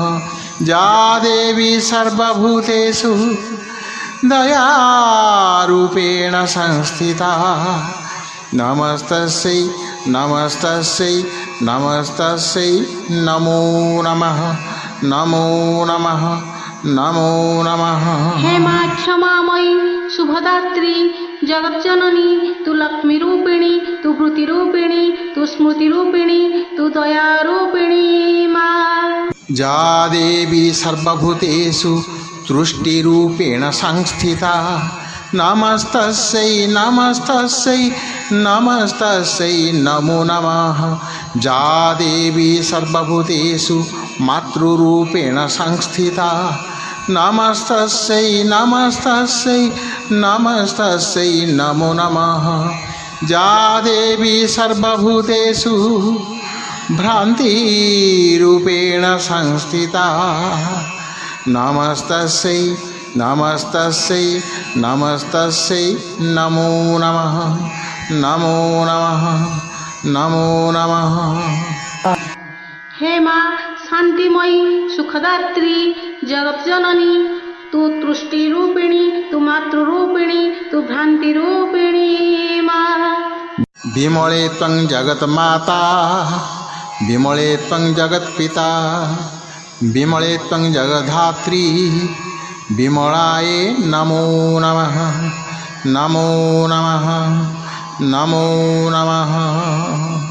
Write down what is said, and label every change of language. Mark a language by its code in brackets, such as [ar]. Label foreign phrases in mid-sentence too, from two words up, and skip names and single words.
[sa] जा देवी सर्वभूतेषु दयारूपेण संस्थिता नमस्तस्यै नमस्तस्यै नमस्तस्यै नमो नमः नमो नमः नमो नमः। [hi] हे माँ क्षमामयी शुभदात्री जगज्जननी, तू लक्ष्मीरूपिणी, तू वृत्तिरूपिणी, तू स्मृतिरूपिणी, तू दयारूपिणी माँ। [sa] जा देवी सर्वभूतेषु तुष्टिरूपेण संस्थिता నమస్తస్యై నమస్తస్యై నమస్తస్యై నమో నమః జా దేవి సర్వభూతేషు మాతృరూపేణ సంస్థితా నమస్తస్యై నమస్తస్యై నమస్తస్యై నమో నమః జా దేవి సర్వభూతేషు భ్రాంతిరూపేణ సంస్థితా నమస్తస్యై నమస్తస్యై నమస్తస్యై నమో నమః నమో నమః నమో నమః [hi] हे माँ शांतिमयी सुखदात्री जगत जननी तू तुष्टि रूपिणी तू मातृरूपिणी तू भ्रांति रूपिणी माँ [sa] विमले त्वं जगन्माता विमले त्वं जगत्पिता विमले त्वं जगद्धात्री विमलाय नमो नमः नमो नमः नमो नमः।